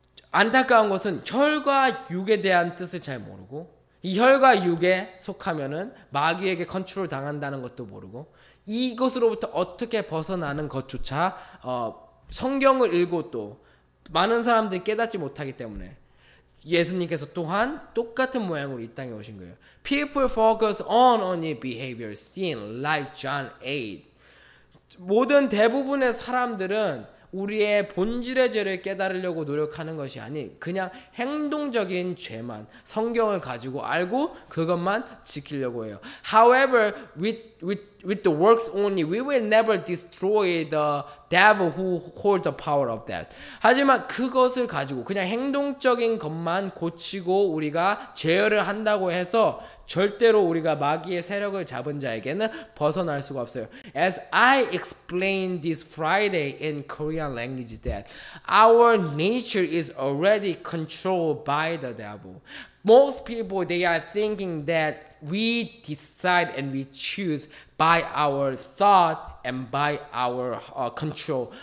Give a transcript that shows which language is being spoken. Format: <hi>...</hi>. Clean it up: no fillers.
<ko>안타까운 것은 혈과 육에 대한 뜻을 잘 모르고 이 혈과 육에 속하면은 마귀에게 컨트롤 당한다는 것도 모르고 이것으로부터 어떻게 벗어나는 것조차 성경을 읽고 또 많은 사람들이 깨닫지 못하기 때문에 예수님께서 또한 똑같은 모양으로 이 땅에 오신 거예요.</ko> <en>People focus on only behavior sin like John 8.</en> <ko>모든 대부분의 사람들은 우리의 본질의 죄를 깨달으려고 노력하는 것이 아닌 그냥 행동적인 죄만 성경을 가지고 알고 그것만 지키려고 해요.</ko> <en>However, with the works only, we will never destroy the devil who holds the power of death.</en> <ko>하지만 그것을 가지고 그냥 행동적인 것만 고치고 우리가 제어를 한다고 해서 절대로 우리가 마귀의 세력을 잡은 자에게는 벗어날 수가 없어요.</ko> <en>As I explained this Friday in Korean language that our nature is already controlled by the devil. Most people, they are thinking that we decide and we choose by our thought and by our control.</en>